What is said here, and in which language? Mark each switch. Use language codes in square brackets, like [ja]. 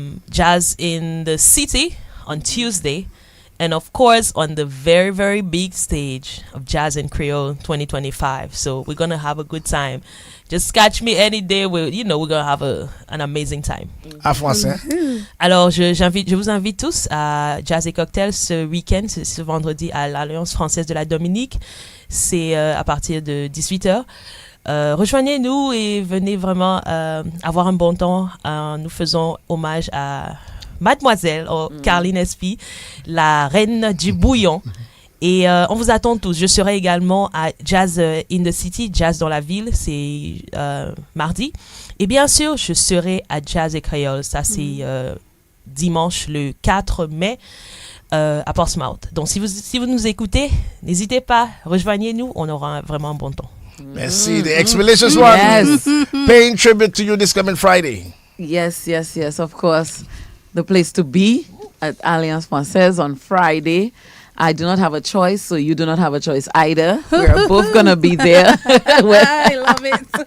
[en] Jazz in the City on Tuesday. And of course, on the very, very big stage of Jazz in Creole 2025. So we're going to have a good time. Just catch me any day. We're going to have an amazing time. [fr] En français. Alors, je vous invite tous à Jazz et Cocktail ce week-end, ce vendredi à l'Alliance Française de la Dominique. C'est à partir de 18h. Rejoignez-nous et venez vraiment avoir un bon temps. Nous faisons hommage à Mademoiselle Carline Espy, la reine du bouillon. Et on vous attend tous. Je serai également à Jazz in the City, Jazz dans la ville, c'est mardi. Et bien sûr, je serai à Jazz et Créole. Ça, c'est dimanche le 4 mai à Portsmouth. Donc, si vous nous écoutez, n'hésitez pas, rejoignez-nous. On aura vraiment un bon temps. Merci. [en] The expeditious one. Yes. Paying tribute to you this coming Friday. Yes, of course. The place to be at Alliance Française on Friday. I do not have a choice, so you do not have a choice either. We're both going to be there. I love it.